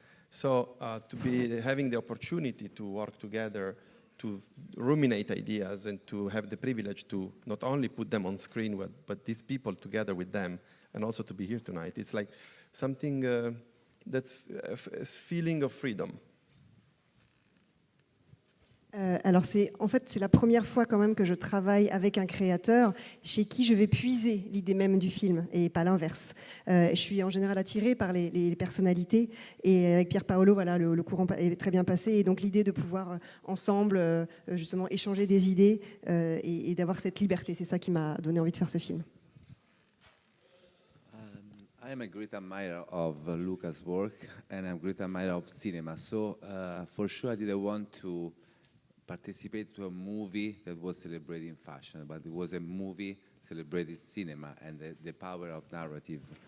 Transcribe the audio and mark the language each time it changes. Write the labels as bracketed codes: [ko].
[en] So to be having the opportunity to work together, to ruminate ideas, and to have the privilege to not only put them on screen, but these people together with them, and also to be here tonight, it's like something that's a feeling of freedom. [fr] Alors c'est la première fois quand même que je travaille avec un créateur chez qui je vais puiser l'idée même du film et pas l'inverse. Je suis en général attirée par les personnalités et avec Pierpaolo, voilà, le courant est très bien passé et donc l'idée de pouvoir ensemble justement échanger des idées et d'avoir cette liberté, c'est ça qui m'a donné envie de faire ce film. [en] I am a great admirer of Luca's work and I'm a great admirer of cinema. So for sure I didn't want to participate to a movie that was celebrating fashion, but it was a movie celebrating cinema and the power of narrative.